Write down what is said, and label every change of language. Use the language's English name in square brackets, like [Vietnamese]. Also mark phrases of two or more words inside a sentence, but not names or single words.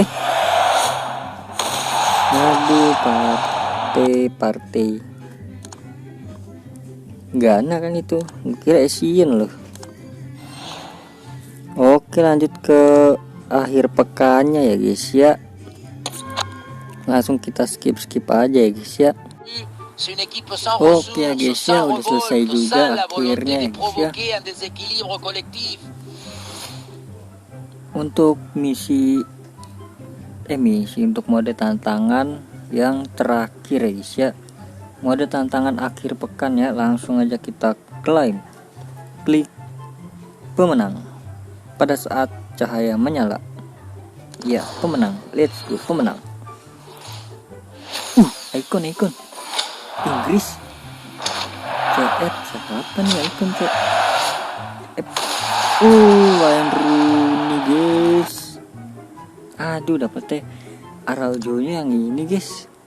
[Indonesian] Aduh, partai Ghana kan itu, kira Asian loh. Oke, lanjut ke akhir pekannya ya guys ya. Langsung kita skip aja ya guys ya. [French] C'est une équipe sans [Indonesian] Oke ya [French] ressources, [Indonesian] guys ya, [French] sans [Indonesian] udah selesai [French] révolte, [Indonesian] juga [French] sans la volonté [Indonesian] akhirnya [French] de [Indonesian] ya guys ya. [French] provoquer un déséquilibre collectif. [Indonesian] Untuk misi untuk mode tantangan yang terakhir ya guys ya. Mode tantangan akhir pekan ya, langsung aja kita klaim. Klik pemenang. Pada saat cahaya menyala, ya pemenang, [English] let's go, [Indonesian] pemenang. Ikon Inggris, siapa nih ikon Wayne Rooney guys. Aduh, dapetnya Araujo-nya yang ini guys.